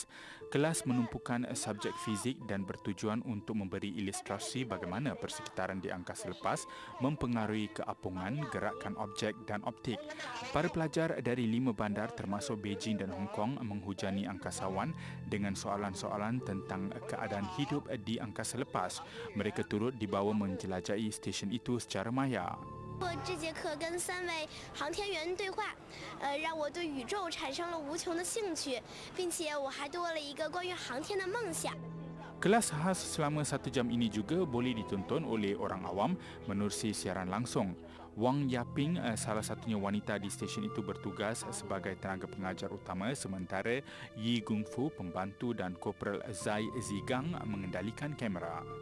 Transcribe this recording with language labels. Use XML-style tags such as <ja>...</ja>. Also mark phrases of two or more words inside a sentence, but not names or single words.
<ms>Kelas menumpukan subjek fizik dan bertujuan untuk memberi ilustrasi bagaimana persekitaran di angkasa lepas mempengaruhi keapungan, gerakan objek dan optik. Para pelajar dari 5 bandar termasuk Beijing dan Hong Kong menghujani angkasawan dengan soalan-soalan tentang keadaan hidup di angkasa lepas. Mereka turut dibawa menjelajahi stesen itu secara maya.</ms> <zh>这节课跟3位航天员对话，让我对宇宙产生了无穷的兴趣，并且我还多了一个关于航天的梦想。</zh> <ms>Kelas khas selama 1 jam ini juga boleh ditonton oleh orang awam menerusi siaran langsung. Wang Yaping, salah satunya wanita di stesen itu, bertugas sebagai tenaga pengajar utama sementara Yi Gungfu, pembantu dan Korporal Zai Zigang mengendalikan kamera.</ms>